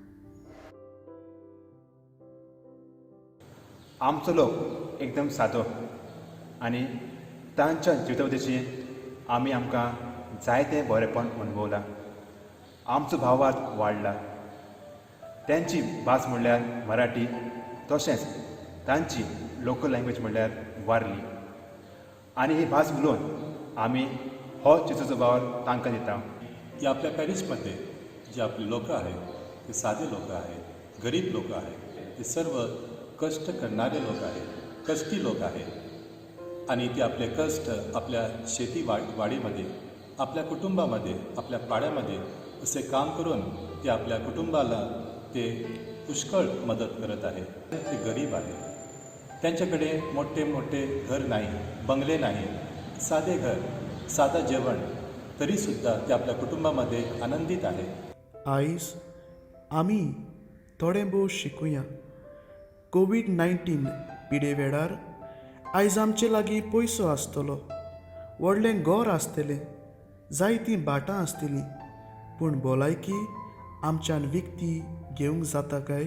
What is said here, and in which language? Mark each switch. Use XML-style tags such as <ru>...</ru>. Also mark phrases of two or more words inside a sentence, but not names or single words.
<kok>आमचो लोक एकदम सादो आनी तांच्या जिवितावधीची आमी आमकां जायतें बरेंपण अनुभवलां. आमचो भावार्थ वाडला. तांची भास म्हणल्यार मराठी, तशेंच तांची</kok> <en>local language</en> <kok>म्हणल्यार वारली. आनी ही भास उलोवन आमी हो चिचोचो भाव तांकां दिता.</kok> <mr>की आपल्या पॅरिसमध्ये जे आपले लोक आहेत ते साधे लोक आहेत, गरीब लोक आहेत, ते सर्व कष्ट करणारे लोक आहेत, कष्टी लोक आहेत आणि ते आपले कष्ट आपल्या वाडीमध्ये, आपल्या कुटुंबामध्ये, आपल्या पाड्यामध्ये असे काम करून ते आपल्या कुटुंबाला ते पुष्कळ मदत करत आहेत. ते गरीब आहेत. त्यांच्याकडे मोठे मोठे घर नाही, बंगले नाही, साधे घर, साधा जेवण, तरीसुद्धा ते आपल्या कुटुंबामध्ये आनंदित आहेत.</mr> <kok>आयज आमी थोडें भोव शिकुया. कोविड-19 पिडे वेळार आयज आमचे लागीं पयसो आसतलो, व्हडलें घर आसतलें, जायतीं भाटां आसतलीं, पूण भलायकी आमच्यान विकती घेवंक जाता काय?</kok>